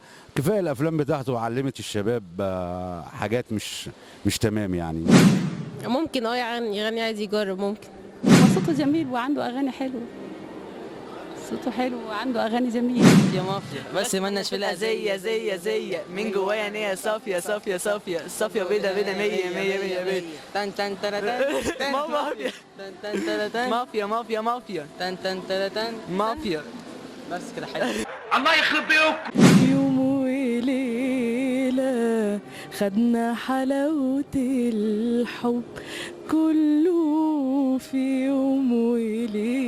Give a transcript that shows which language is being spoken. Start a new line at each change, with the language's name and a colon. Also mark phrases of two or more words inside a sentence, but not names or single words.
Arabic: كفايه الافلام بتاعته علمت الشباب حاجات مش تمام يعني. ممكن يغني عادي، يجرب ممكن. صوته جميل وعنده اغاني حلوه. صوته حلو وعنده اغاني جميله. يا مافيا بس مالناش في زي من جوايا نيه صافيه صافيه صافيه صافيه بيضه بيضه 100 100 100 100 تن تن تن مافيا تن تن تن مافيا مافيا مافيا تن تن تن مافيا. بس كده حلو. الله يخرب بيوك. يوم وليلة خدنا حلاوة الحب كله في يوم وليلة.